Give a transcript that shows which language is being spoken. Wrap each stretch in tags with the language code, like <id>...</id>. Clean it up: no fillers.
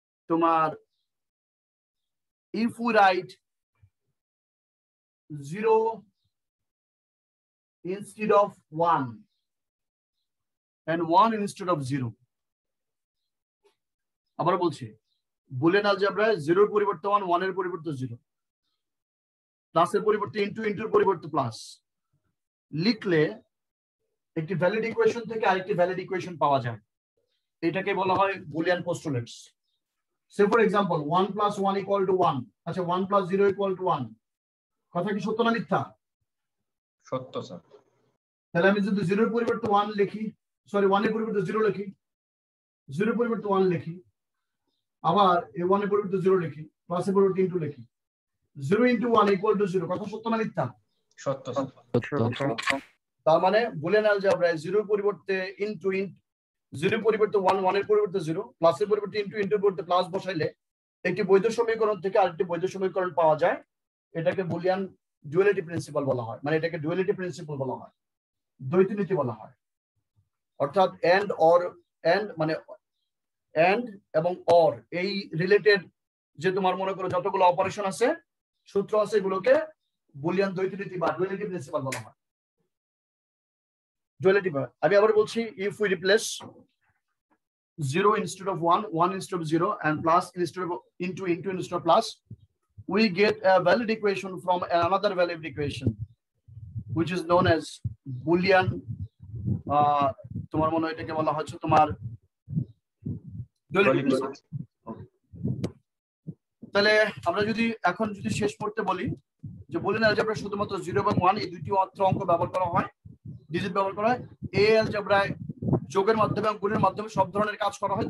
<bn>তোমার</bn> <en>if we write 0 instead of 1 and 1 instead of 0,</en> <bn>আবার বলছি বুলিয়ান অ্যালজেব্রায় 0 এর পরিবর্তে 1, 1 এর পরিবর্তে 0, প্লাসের পরিবর্তে ইনটু, ইনটুর পরিবর্তে প্লাস লিখলে একটি ভ্যালিড ইকুয়েশন থেকে আরেকটি ভ্যালিড ইকুয়েশন পাওয়া যায়। এটাকে বলা হয় বুলিয়ান পোস্টুলেটস। সে ফর এক্সাম্পল 1 + 1 = 1, আচ্ছা 1 + 0 = 1, কথা কি সত্য না মিথ্যা? সত্য স্যার। তাহলে আমি যদি 0 এর পরিবর্তে 1 লিখি, সরি 1 এর পরিবর্তে 0 লিখি, 0 এর পরিবর্তে 1 লিখি, আবার এই 1 এর পরিবর্তে 0 লিখি, প্লাসের পরিবর্তে ইনটু লিখি, 0 × 1 = 0, কথা সত্য না মিথ্যা? সত্য স্যার। তার মানে বুলিয়ান অ্যালজেব্রায় 0 এর পরিবর্তে ইনটু, 0 এর পরিবর্তে 1, 1 এর পরিবর্তে 0, প্লাসের পরিবর্তে ইনটু, ইনটুর পরিবর্তে প্লাস বসাইলে একটি বৈধ সমীকরণ থেকে আরেকটি বৈধ সমীকরণ পাওয়া যায়। এটাকে বুলিয়ান ডুয়ালিটি প্রিন্সিপাল বলা হয়, মানে এটাকে ডুয়ালিটি প্রিন্সিপাল বলা হয়, দ্বৈত নীতি বলা হয়। অর্থাৎ এন্ড অর, এন্ড মানে এন্ড এবং অর এই রিলেটেড যে তোমার মনে করো যতগুলো অপারেশন আছে, সূত্র আছে, এগুলোকে বুলিয়ান দ্বৈত নীতি বা ডুয়ালিটি প্রিন্সিপাল বলা হয়।</bn> <en>Duality, আমি আবার বলছি, if we replace 0 instead of 1, 1 instead of 0, and plus instead of into instead of plus, we get a valid equation from another valid equation, which is known as Boolean.</en> <bn>তোমার মনে হয় এটাকে বলা হচ্ছে তোমার duality. তাহলে আমরা যদি এখন যদি শেষ করতে বলি যে বুলিয়ান অ্যালজেব্রা শুধুমাত্র 0 এবং 1 এই দুটি মাত্র অঙ্ক ব্যবহার করা হয়, ডিজিট ব্যবহার করা হয়। এই অ্যালজেব্রায় যোগের মাধ্যমে এবং গুণের মাধ্যমে সব ধরনের কাজ করা হয়।</bn>